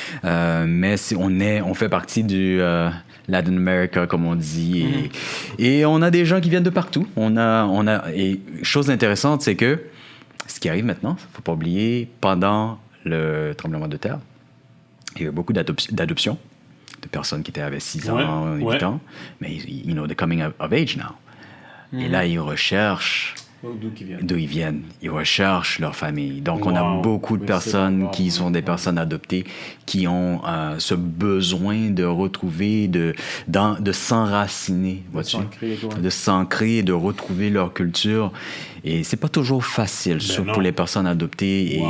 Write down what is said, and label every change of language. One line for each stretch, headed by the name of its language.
French: Mais on fait partie du Latin America, comme on dit. Et on a des gens qui viennent de partout. Et chose intéressante, c'est que ce qui arrive maintenant, il ne faut pas oublier, pendant le tremblement de terre, il y a eu beaucoup d'adoptions de personnes qui avaient 6 ans, 8 ans.
English: Mais, they're coming of age now.
French: Et là, ils recherchent d'où ils viennent. Ils recherchent leur famille. Donc, on a beaucoup de personnes qui sont des personnes adoptées qui ont ce besoin de retrouver, de s'enraciner, vois-tu? De s'ancrer, de retrouver leur culture. Et c'est pas toujours facile, surtout pour les personnes adoptées.